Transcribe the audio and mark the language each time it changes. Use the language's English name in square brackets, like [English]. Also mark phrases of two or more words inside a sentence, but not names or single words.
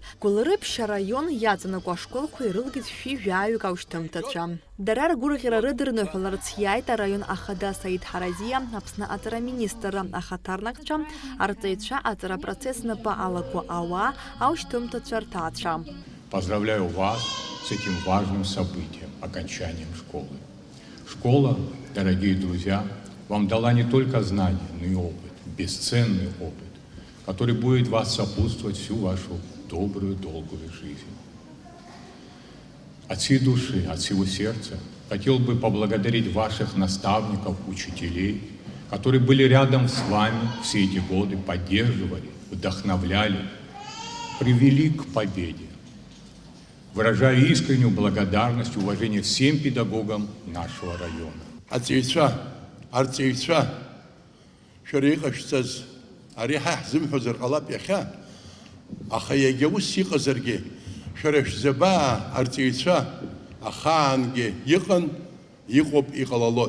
[Abkhazian] Гәылрыԥшь араион иаҵанакуа ашколқәа ирылгеит шәи-жәаҩык аушьҭымҭацәа. Дара ргәырӷьара рыдырныҳәаларц иааит араион ахада Саид Ҳаразиа, Аԥсны аҵараминистр, ахаҭарнакцәа, арҵаҩцәа, аҵарапроцесс напы алаку ауаа, аушьҭымҭацәа рҭаацәа. [Russian] Поздравляю вас с этим важным событием, окончанием школы. Школа, дорогие друзья, вам дала не только знания, но и опыт, бесценный опыт, который будет вас сопутствовать всю вашу добрую, долгую жизнь. От всей души, от всего сердца хотел бы поблагодарить ваших наставников, учителей, которые были рядом с вами все эти годы, поддерживали, вдохновляли, привели к победе. Выражаю искреннюю благодарность и уважение всем педагогам нашего района. [Abkhazian] Ахаанге иҟан, иҟоуп, иҟалалот.